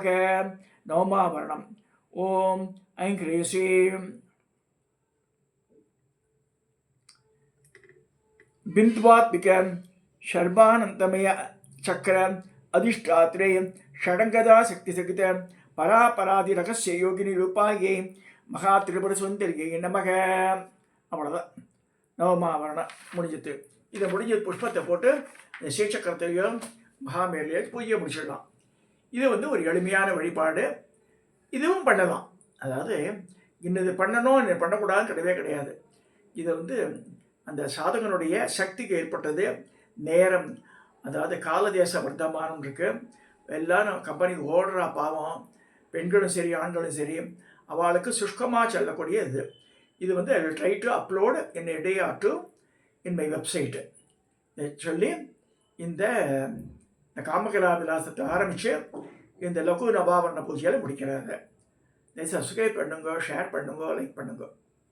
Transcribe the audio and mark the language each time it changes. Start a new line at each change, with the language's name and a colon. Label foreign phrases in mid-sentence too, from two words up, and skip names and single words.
Sanskrit: नवमावरणम् ओम ऐं क्लीं श्रीं बिंद्वात्मिक सर्वानंदमय चक्र अधिष्ठात्री षडंगदा शक्ति सहित परापरादि रहस्य योगिनी रूपाये महात्रिपुर सुंदरियै नमः.
Tamil: அவ்வளோதான் நவமாவரணம் முடிஞ்சது. இதை முடிஞ்ச புஷ்பத்தை போட்டு சீச்சக்கரத்தையும் மகாமேலையை பூஜையை முடிச்சிடலாம். இது வந்து ஒரு எளிமையான வழிபாடு. இதுவும் பண்ணலாம். அதாவது இன்னது பண்ணணும் இன்னது பண்ணக்கூடாதுன்னு கிடையவே கிடையாது. இதை வந்து அந்த சாதகனுடைய சக்திக்கு ஏற்பட்டது நேரம், அதாவது காலதேச வர்த்தமானம் இருக்குது. எல்லாரும் கம்பெனிக்கு ஓடுறா பாவம், பெண்களும் சரி ஆண்களும் சரி, அவளுக்கு சுஷ்கமாக செல்லக்கூடிய இது. இது வந்து
English: I will try to upload in a day or two in my website
Tamil: சொல்லி இந்த காமகலா விலாசத்தை ஆரம்பித்து இந்த லகு நபாவரண பூஜையில் முடிக்கிறாங்க. சப்ஸ்கிரைப் பண்ணுங்க, ஷேர் பண்ணுங்க, லைக் பண்ணுங்க.